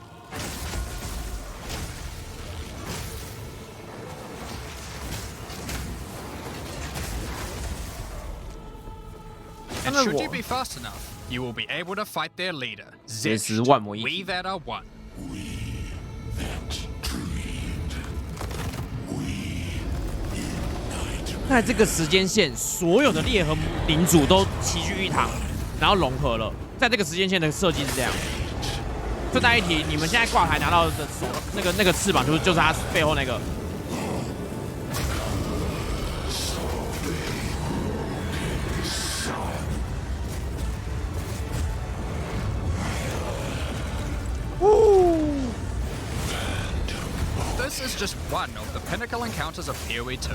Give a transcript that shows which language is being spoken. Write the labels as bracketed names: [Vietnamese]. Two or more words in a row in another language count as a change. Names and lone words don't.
[English] And should you be fast enough, you will be able to fight their leader, Zisht, we that are one. [Chinese] 在这个时间線，所有的裂和领主都齊聚一堂，然後融合了。在這個時間線的設計是這樣。順帶一提，你們現在掛牌拿到的手那個翅膀，就是它背後那個。 [English] This is just one of the pinnacle encounters of PoE 2.